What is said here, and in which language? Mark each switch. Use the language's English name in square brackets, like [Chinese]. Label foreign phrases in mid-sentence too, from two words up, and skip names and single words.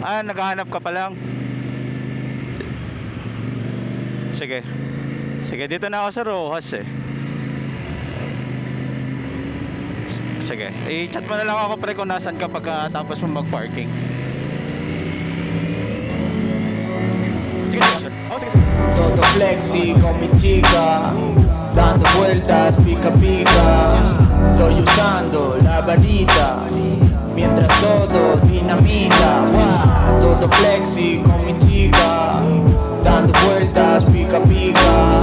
[Filipino] Naghahanap ka pa lang? Sige. Sige, dito na ako sa Rojas eh. Sige, i-chat mo na lang ako pre kung nasan ka pagkatapos mo mag-parking. Sige, sige. Oh, sige, sige. [Spanish] Todo flexi con mi chica, dando vueltas pica pica. Estoy usando la varita, mientras todo dinamita. Todo flexi con mi chica, dando vueltas pica pica.